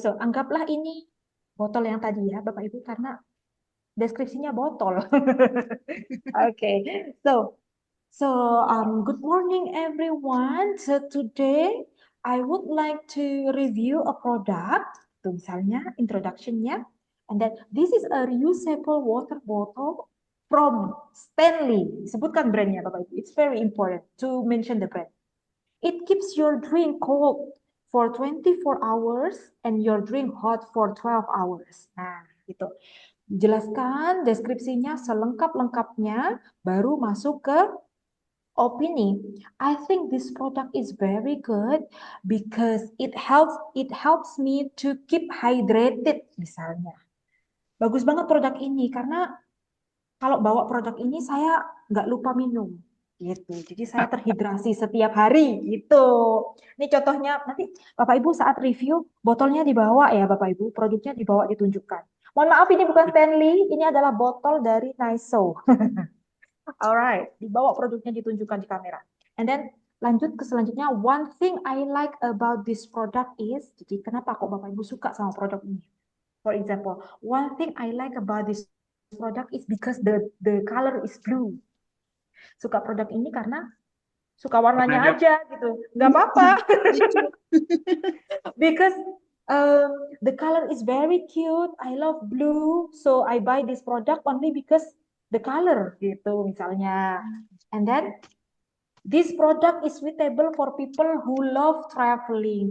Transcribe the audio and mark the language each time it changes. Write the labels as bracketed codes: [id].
[id] So anggaplah ini botol yang tadi ya Bapak Ibu karena deskripsinya botol. [en] Okay, so good morning everyone. So today I would like to review a product. [id] Tuh misalnya introduction-nya, [en] and then this is a reusable water bottle from Stanley. [id] Sebutkan brandnya Bapak Ibu. [en] It's very important to mention the brand. It keeps your drink cold for 24 hours and your drink hot for 12 hours. [id] Nah, gitu. Jelaskan deskripsinya selengkap-lengkapnya, baru masuk ke opini. [en] I think this product is very good because it helps me to keep hydrated misalnya. [id] Bagus banget produk ini karena kalau bawa produk ini saya nggak lupa minum gitu. Jadi saya terhidrasi setiap hari gitu. Ini contohnya nanti Bapak Ibu saat review botolnya dibawa ya Bapak Ibu, produknya dibawa ditunjukkan. Mohon maaf ini bukan Stanley, ini adalah botol dari Naiso. Alright, dibawa produknya ditunjukkan di kamera. And then lanjut ke selanjutnya, [en] one thing I like about this product is, [id] jadi kenapa kok Bapak Ibu suka sama produk ini? [en] For example, one thing I like about this product is because the color is blue. [id] Suka produk ini karena suka warnanya aja gitu. Nggak apa-apa. [en] Because the color is very cute. I love blue, so I buy this product only because the color gitu misalnya. And then this product is suitable for people who love traveling.